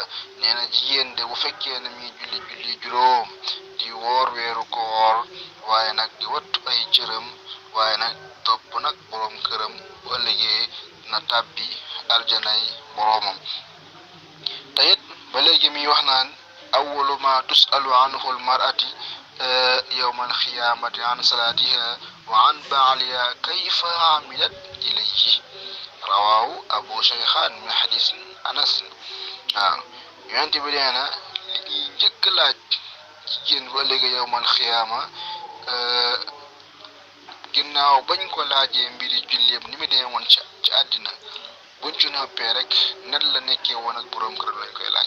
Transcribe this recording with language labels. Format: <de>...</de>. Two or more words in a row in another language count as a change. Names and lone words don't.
<wo>nee na jigéen de bu fekkee ne mi julli juróom di woor weeru koor waaye nag di wattu ay cëram waaye nag topp nag boroom këram bu ëllëgee na tàbbi aljanay boroomam. tayit ba léegi mi wax naan</wo> <ar>أول ما تسأل عنه المرأة يوم القيامة عن صلاتها وعن بعلها كيف عملت إليه رواه أبو شيخان من حديث أنس.</ar> <wo>yonent bi nee na li ñuy njëkk laaj jigéen ba léegi</wo> <ar>يوم القيامة</ar> <wo>ginnaaw bañ ko laajee mbiri julleem ni mu dee woon ci àddina buñ ci noppee rek nan la nekkee woon ak borom kër lañ koy laaj.</wo>